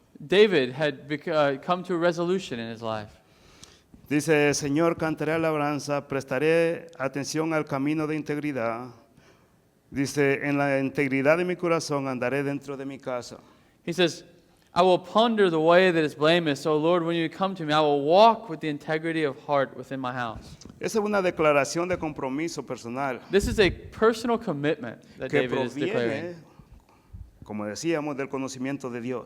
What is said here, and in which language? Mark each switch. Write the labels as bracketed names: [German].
[English] David had come to a resolution in his life. [Spanish] Dice, Señor, cantaré alabanza, prestaré atención al camino de integridad. Dice, en la integridad de mi corazón andaré dentro de mi casa. [English] He says, I will ponder the way that is blameless. O Lord, when you come to me, I will walk with the integrity of heart within my house. [Spanish] Esa es una declaración de compromiso personal [English] This is a personal commitment that [Spanish] que [English] David is declaring, [Spanish] proviene, como decíamos, del conocimiento de Dios.